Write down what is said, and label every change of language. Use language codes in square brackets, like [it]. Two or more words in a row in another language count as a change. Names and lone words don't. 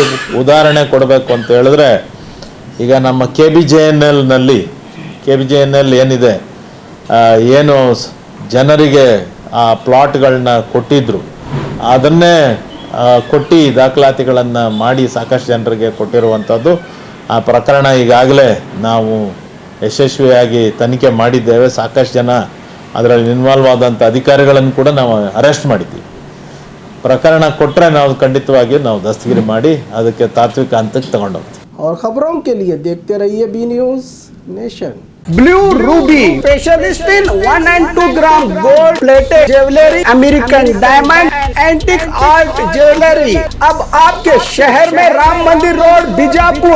[kn] ಉದಾಹರಣೆ ಕೊಡಬೇಕು ಅಂತ ಹೇಳಿದ್ರೆ, ಈಗ ನಮ್ಮ KBJNL ಏನಿದೆ, ಏನು ಜನರಿಗೆ ಆ ಪ್ಲಾಟ್ಗಳನ್ನ ಕೊಟ್ಟಿದ್ರು ಅದನ್ನೇ ಕೊಟ್ಟು ದಾಖಲಾತಿಗಳನ್ನು ಮಾಡಿ ಸಾಕಷ್ಟು ಜನರಿಗೆ ಕೊಟ್ಟಿರುವಂಥದ್ದು. ಆ ಪ್ರಕರಣ ಈಗಾಗಲೇ ನಾವು ಯಶಸ್ವಿಯಾಗಿ ತನಿಖೆ ಮಾಡಿದ್ದೇವೆ. ಸಾಕಷ್ಟು ಜನ ಅದರಲ್ಲಿ ಇನ್ವಾಲ್ವ್ ಆದಂಥ ಅಧಿಕಾರಿಗಳನ್ನು ಕೂಡ ನಾವು ಅರೆಸ್ಟ್ ಮಾಡಿದ್ದೀವಿ. ಪ್ರಕರಣ ಕೊಟ್ಟರೆ ನಾವು ಖಂಡಿತವಾಗಿ ನಾವು ದಸ್ತಗಿರಿ ಮಾಡಿ ಅದಕ್ಕೆ ತಾತ್ವಿಕ ಹಂತಕ್ಕೆ ತಗೊಂಡು ಹೋಗ್ತೀವಿ. [hi] और खबरों के लिए देखते रहिए बी न्यूज नेशन। [en] Blue Ruby specialist in 1 and 2 gram gold plated jewellery, American diamond, antique art jewellery [hi] अब आपके शहर में, राम मंदिर रोड बीजापुर।